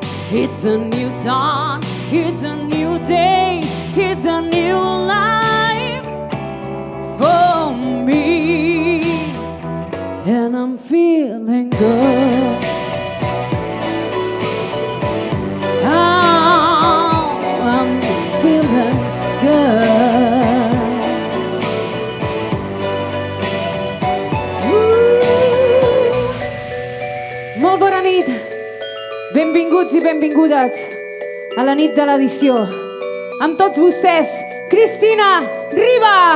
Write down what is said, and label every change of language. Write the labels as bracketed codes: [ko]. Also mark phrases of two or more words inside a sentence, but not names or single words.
[en] It's a new dawn, it's a new day, it's a new life for me. And I'm feeling good. Oh, I'm feeling good. [ca] Molt bona nit. Benvinguts i benvingudes a la nit de l'edició. Amb tots vostès, Cristina Riba.